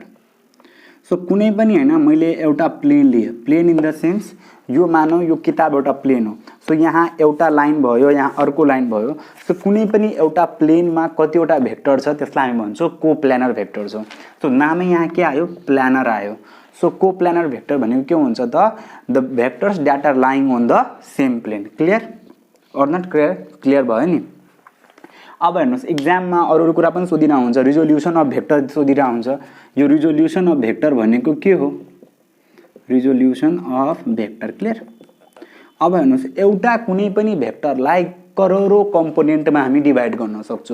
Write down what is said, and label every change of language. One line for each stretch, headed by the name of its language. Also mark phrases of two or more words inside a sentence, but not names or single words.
Nepali: सो कुनै पनि हैन, मैले एउटा प्लेन लिए, प्लेन
English: in the sense
Nepali: यो मानौ यो किताब एउटा प्लेन हो। सो यहाँ एउटा लाइन भयो, यहाँ अर्को लाइन भयो। सो कुनै पनि एउटा प्लेनमा कतिवटा भेक्टर छ त्यसलाई हामी भन्छौँ
English: coplanar vector
Nepali: छ। सो नामै यहाँ के आयो, प्लानर आयो। सो
English: coplanar vector
Nepali: भनेको के हुन्छ त,
English: the vectors that are lying on the same plane. clear or not clear?
Nepali: क्लियर भयो नि। अब हेर्नुस्, एक्जाममा अरु कुरा पनि सोधिरा हुन्छ,
English: resolution of vector
Nepali: सोधिरा हुन्छ। यो
English: resolution of vector
Nepali: भनेको के हो,
English: resolution of vector.
Nepali: क्लियर। अब हेर्नुस्, एउटा कुनै पनि भेक्टरलाई करोडौं कम्पोनेन्टमा हामी डिभाइड गर्न सक्छौं।